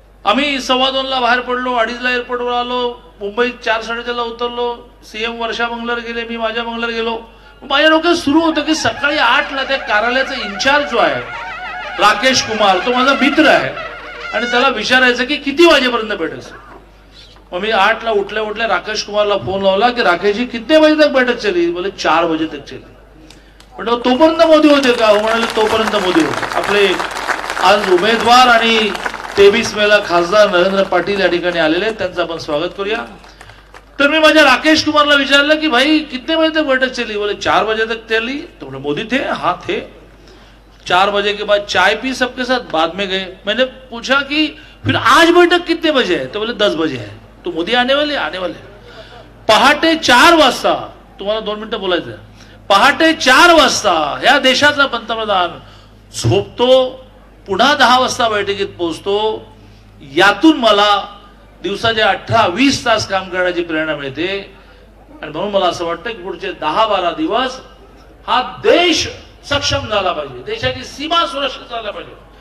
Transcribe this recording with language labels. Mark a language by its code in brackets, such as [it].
[mr] आम्ही 2:15 ला बाहेर पडलो, 2:30 ला एअरपोर्टवर आलो, मुंबईत 4-4:30 ला उतरलो। सीएम वर्षा बंगल्यावर गेले, मी माझ्या बंगल्यावर गेलो। माझ्या डोक्यात सुरू होतं की सकाळी 8 ला त्या कार्यालयाचा इन्चार्ज जो आहे राकेश कुमार, तो माझा मित्र आहे आणि त्याला विचारायचं की किती वाजेपर्यंत बैठक असेल। मग मी 8 ला उठल्या राकेश कुमारला फोन लावला की [hi] राकेश जी कितने बजे तक बैठक चली? बोले 4 बजे तक चली। [mr] म्हटलं तोपर्यंत मोदी होते का? म्हणाले तोपर्यंत मोदी होते। आपले आज उमेदवार आणि 23 मेला खासदार नरेंद्र पाटील या ठिकाणी आलेले आहेत, त्यांचं आपण स्वागत करूया। तर मी माझ्या राकेश कुमारला विचारलं की [hi] भाई कितने बजे तक बैठक चली? बोले 4 बजे तक चली। तो बोले मोदी थे? हाँ थे। 4 बजे के बाद चाय पी सबके साथ, बाद में गए। मैंने पूछा कि फिर आज बैठक कितने बजे है? तो बोले 10 बजे है। तो मोदी आने वाले? आने वाले। [mr] पहाटे 4 वाजता, तुम्हाला 2 मिनिटं बोलायचं, पहाटे 4 वाजता या देशाचा पंतप्रधान झोपतो, पुन्हा 10 वाजता बैठकीत पोहोचतो। यातून मला दिवसाचे 18-20 तास काम करण्याची प्रेरणा मिळते आणि म्हणून मला असं वाटतं की पुढचे 10-12 दिवस हा देश सक्षम झाला पाहिजे, देशाची सीमा सुरक्षित झाला पाहिजे।